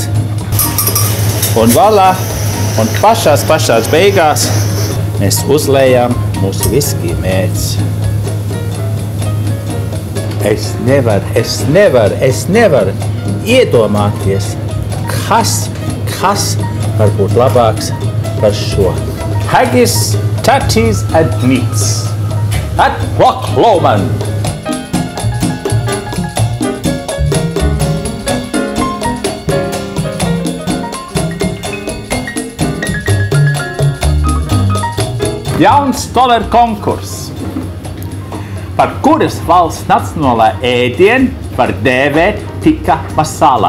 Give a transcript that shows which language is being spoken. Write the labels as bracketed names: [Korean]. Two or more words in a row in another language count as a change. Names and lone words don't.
[Latvian] Un voilà, un pašās beigās mēs uzlējām mūsu viskija mērci. Es nevaru iedomāties, kas var būt labāks par šo. [English] Haggis, tatties and meats at Rock Lomond. [Latvian] Jauns Stoller konkurss, par kuras valsts nacionālā ēdienu var dēvēt tikka masala.